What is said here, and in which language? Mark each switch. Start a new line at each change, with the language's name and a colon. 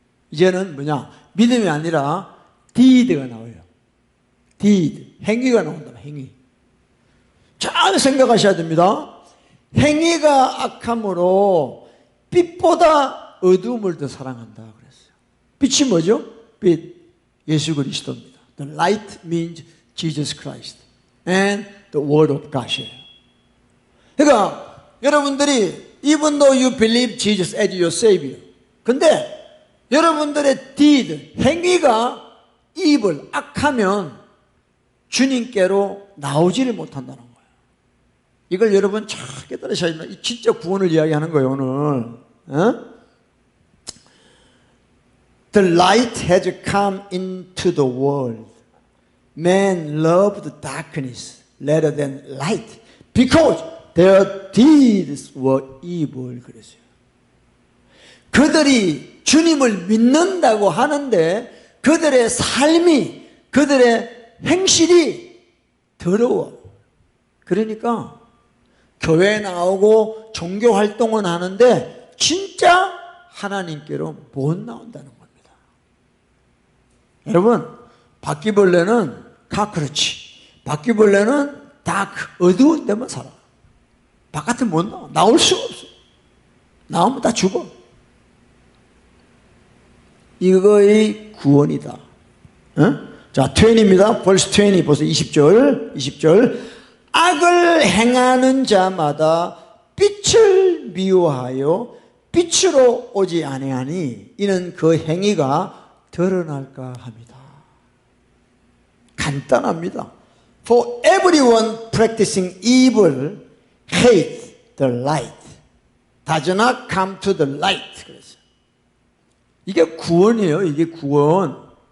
Korean: 이제는 뭐냐? 믿음이 아니라 deed가 나와요. deed. 행위가 나온다. 행위. 잘 생각하셔야 됩니다. 행위가 악함으로 빛보다 어두움을 더 사랑한다 그랬어요. 빛이 뭐죠? 빛. 예수 그리스도입니다.
English: The light means Jesus Christ and the word of God이에요.
Korean: 그러니까 여러분들이
English: even though you believe Jesus as your Savior
Korean: 근데 여러분들의 deed, 행위가 evil, 악하면 주님께로 나오지를 못한다는 거예요. 이걸 여러분 잘 깨달으셔야 됩니다. 진짜 구원을 이야기하는 거예요 오늘.
English: The light has come into the world. Man loved darkness rather than light because their deeds were evil 그랬어요.
Korean: 그들이 주님을 믿는다고 하는데 그들의 삶이 그들의 행실이 더러워. 그러니까 교회에 나오고 종교 활동은 하는데 진짜 하나님께로 못 나온다는 겁니다. 여러분 바퀴벌레는 카크루치, 바퀴벌레는 다크, 어두운 데만 살아. 바깥에 못 나와. 나올 수가 없어. 나오면 다 죽어. 이거의 구원이다. 자, 20입니다. 벌써 20, 벌써 20절. 악을 행하는 자마다 빛을 미워하여 빛으로 오지 아니하니 이는 그 행위가 드러날까 합니다. 간단합니다.
English: For everyone practicing evil hate the light, does not come to the light.
Korean: 그래서 이게 구원이에요. 이게 구원.